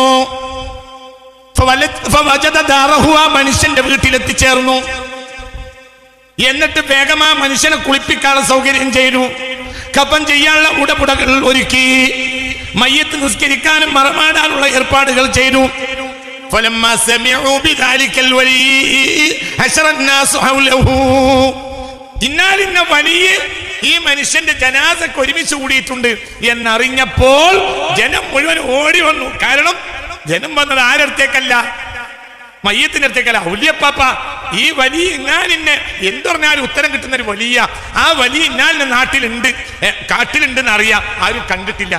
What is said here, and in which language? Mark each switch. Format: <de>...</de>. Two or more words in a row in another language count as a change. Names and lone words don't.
<ml>ആ മനുഷ്യന്റെ വീട്ടിലെത്തിച്ചേർന്നു. എന്നിട്ട് വേഗം ആ മനുഷ്യനെ കുളിപ്പിക്കാനുള്ള സൗകര്യം ചെയ്തു. കഫൻ ചെയ്യാനുള്ള ഉടപുടകൾ ഒരുക്കി. മയ്യത്ത് നിസ്കരിക്കാനും മറമാടാനുള്ള ഏർപ്പാടുകൾ ചെയ്തു.</ml> <ar>فلما سمعوا بذلك الولي حشر الناس حوله.</ar> <ml>ഇന്നാലിന്ന വലിയ ഈ മനുഷ്യന്റെ ജനാസക്ക് ഒരുമിച്ച് കൂടിയിട്ടുണ്ട് എന്നറിഞ്ഞപ്പോൾ ജനം മുഴുവൻ ഓടി വന്നു. കാരണം ജനം വന്നത് ആരടുത്തേക്കല്ല, മയ്യത്തിനടുത്തേക്കല്ല, ഔലിയപ്പാപ്പ. ഈ വലിയ ഇന്നാലിന്നെ എന്തു പറഞ്ഞാലും ഉത്തരം കിട്ടുന്ന ഒരു വലിയ, ആ വലിയ ഇന്നാലിന്റെ നാട്ടിലുണ്ട്, കാട്ടിലുണ്ടെന്ന് അറിയാം, ആരും കണ്ടിട്ടില്ല.</ml>